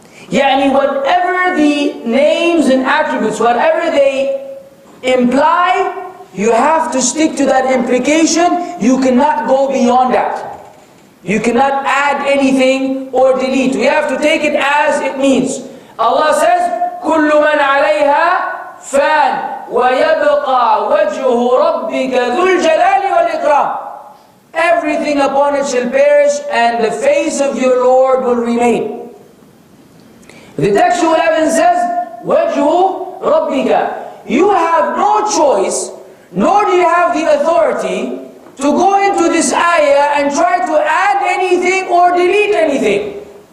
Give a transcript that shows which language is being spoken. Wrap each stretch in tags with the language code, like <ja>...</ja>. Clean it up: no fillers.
<en>Yani whatever the names and attributes, whatever they imply, you have to stick to that implication. You cannot go beyond that. You cannot add anything or delete. We have to take it as it means. Allah says,</en> <ar>كُلُّ مَنْ عَلَيْهَا فَانٍ وَيَبْقَى وَجْهُ رَبِّكَ ذُو الْجَلَالِ وَالْإِكْرَامِ.</ar> <en>Everything upon it shall perish, and the face of your Lord will remain. The textual evidence says, وَجْهُ رَبِّكَ. You have no choice, nor do you have the authority to go into this ayah and try to add anything or delete anything.</en>